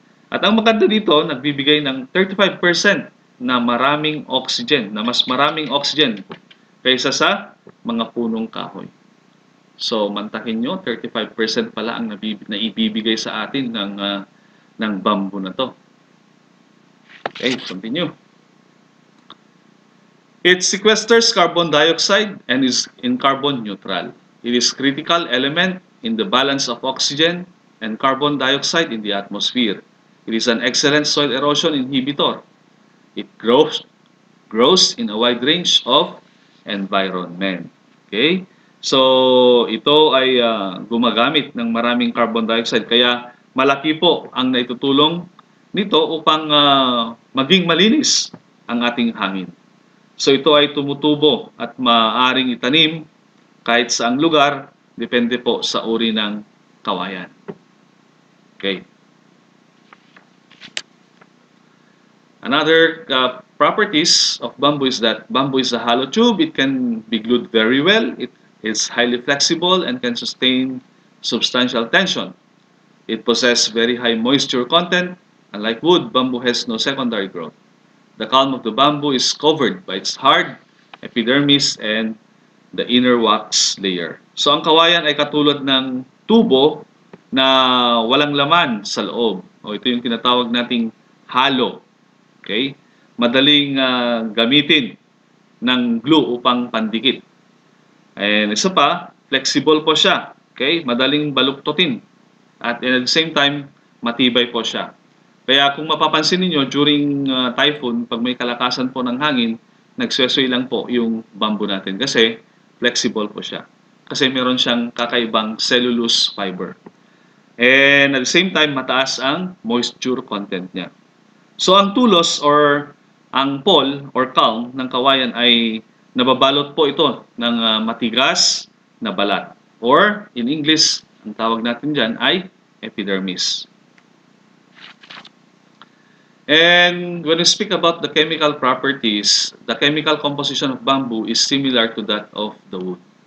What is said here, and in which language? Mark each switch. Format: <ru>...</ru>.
<tl>At ang maganda dito, nagbibigay ng 35% na maraming oxygen, na mas maraming oxygen kaysa sa mga punong kahoy. So, mantakin nyo, 35% pala ang naibibigay sa atin ng bamboo na to.</tl> <en>Okay, continue. It sequesters carbon dioxide and is in carbon neutral. It is critical element in the balance of oxygen and carbon dioxide in the atmosphere. It is an excellent soil erosion inhibitor. It grows in a wide range of environment.</en> <tl>Okay? So, ito ay gumagamit ng maraming carbon dioxide. Kaya, malaki po ang naitutulong nito upang maging malinis ang ating hangin. So, ito ay tumutubo at maaaring itanim kahit saang lugar, depende po sa uri ng kawayan. Okay.</tl> <en>Another properties of bamboo is that bamboo is a hollow tube. It can be glued very well. It is highly flexible and can sustain substantial tension. It possesses very high moisture content. Unlike wood, bamboo has no secondary growth. The culm of the bamboo is covered by its hard epidermis and the inner wax layer.</en> <tl>So ang kawayan ay katulad ng tubo na walang laman sa loob. O ito yung tinatawag nating hollow. Okay? Madaling gamitin ng glue upang pandikit. And isa pa, flexible po siya. Okay? Madaling baluktutin. At</tl> <en>at the same time,</en> <tl>matibay po siya. Kaya kung mapapansin niyo during typhoon, pag may kalakasan po ng hangin, nagswesway lang po yung bamboo natin kasi flexible po siya. Kasi meron siyang kakaibang cellulose fiber.</tl> <en>And at the same time,</en> <tl>mataas ang moisture content niya. So ang tulos or ang pole or culm ng kawayan ay nababalot po ito ng matigas na balat.</tl> <en>Or in English,</en> <tl>ang tawag natin dyan ay epidermis.</tl> <en>And when we speak about the chemical properties, the chemical composition of bamboo is similar to that of the wood.</en>